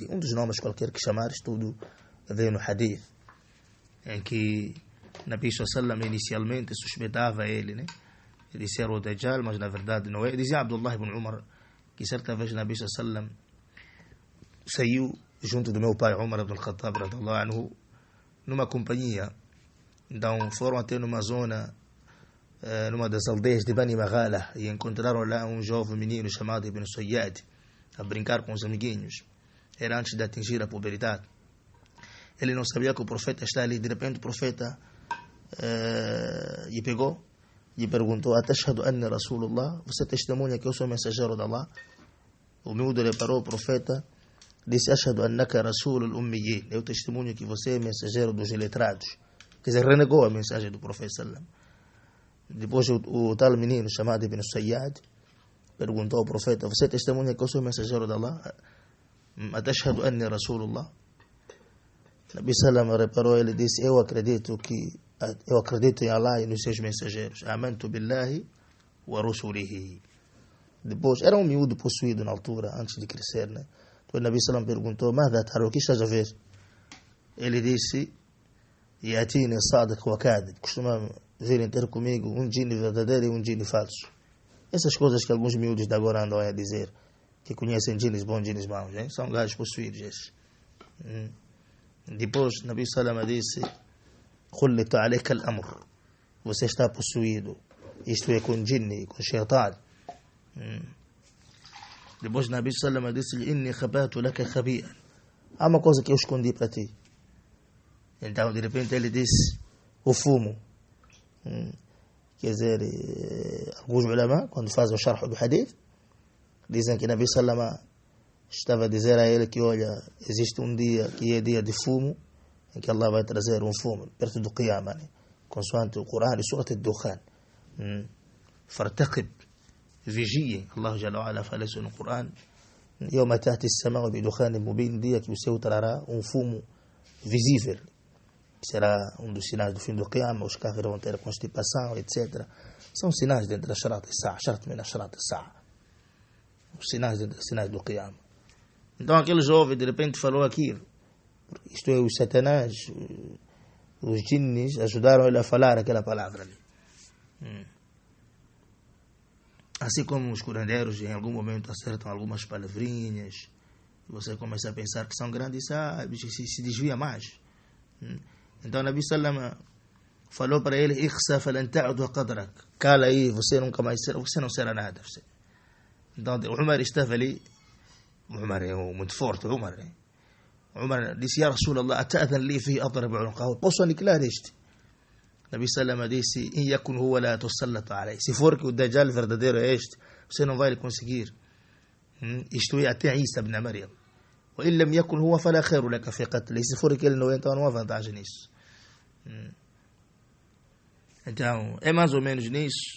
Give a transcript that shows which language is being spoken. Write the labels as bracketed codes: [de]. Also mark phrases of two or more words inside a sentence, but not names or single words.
[pt] Um dos nomes qualquer que chamares, tudo veio no hadith, em que Nabi Sallam inicialmente suspeitava ele, de ser o Dajjal, mas na verdade não é. Dizia Abdullah ibn Umar que certa vez Nabi Sallam saiu junto do meu pai Umar ibn Khattab [ar] رضي الله عنه [pt] numa companhia. Então foram até numa zona, numa das aldeias de Bani Maghala, e encontraram lá um jovem menino chamado Ibn Sayyad a brincar com os amiguinhos. Era antes de atingir a puberdade. Ele não sabia que o profeta está ali. De repente o profeta lhe pegou e perguntou: [ar] أتشهد أن رسول الله? [pt] Você testemunha que eu sou mensageiro de Allah? O miúdo lhe parou, o profeta disse: [ar] أشهد أنك رسول الأميين. [pt] Eu testemunho que você é mensageiro dos iletrados. Quer dizer, renegou a mensagem do profeta sallam. Depois o tal menino chamado Ibn Sayyad perguntou ao profeta: você testemunha que eu sou mensageiro de Allah? [ar] أتشهد أني رسول الله? [pt] Nabi sallam reparou, ele disse: eu acredito em Allah e nos seus mensageiros. [ar] آمنت بالله ورسله. [pt] Depois, era um miúdo possuído na altura, antes de crescer, Então o Nabi sallam perguntou: [ar] ماذا ترى, [pt] o que estás a ver? Ele disse: [ar] يأتيني صادق وكاذب. [pt] Costuma virem ter comigo um djinn verdadeiro e um djinn falso. Essas coisas que alguns miúdos de agora andam a dizer, que conhecem djinns bons, djinns maus, são gajos possuídos esses. Depois Nabi sallam disse: [ar] خلط عليك الأمر. [pt] Você está possuído, isto é, com djinn, com shaitan. Depois Nabi sallam disse-lhe: [ar] إني خبأت لك خبيئا. [pt] Há uma coisa que eu escondi para ti. Então de repente ele disse: o fumo. Quer dizer, alguns ulama, quando fazem o sharh do hadith, Dizem que Nabi Salama estava a dizer a ele que, olha, existe um dia que é dia de fumo, em que Allah vai trazer um fumo perto do Qiyamah, né? Consoante o Corão e Surat al-Dukhan. Fartaqib, vigie. Allah Jalla wa Ala fala isso no Corão. [ar] يوم تأتي السماء بدخان مبين, [pt] dia que o céu trará um fumo visível, que será um dos sinais do fim do Qiyamah. Os kafirs vão ter constipação, etc. São sinais dentro da [ar] أشراط الساعة، أشراط من أشراط الساعة, [pt] os sinais do Qiyamah. Então aquele jovem de repente falou aquilo. Isto é, os satanás, os jinnis ajudaram ele a falar aquela palavra ali. Assim como os curandeiros em algum momento acertam algumas palavrinhas, você começa a pensar que são grandes sábios e se desvia mais. Então Nabi Sallam falou para ele: [ar] "اخسأ فلن تعدو قدرك", [pt] cala aí, você nunca mais será, você não será nada. Então o Umar estava ali. O Umar é muito forte. O Umar disse: [ar] "يا رسول الله، أتأذن لي في أضرب عنقه", [pt] posso aniquilar este? Nabi Sallam disse: [ar] "إن يكن هو لا تسلط عليه", [pt] se for que o Dajjal verdadeiro é este, você não vai conseguir. Isto é, até Isa ibn Maryam. [ar] "وإن لم يكن هو فلا خير لك في قتله", [pt] se for que ele não é, então não há vantagem nisso. Então é mais ou menos nisso.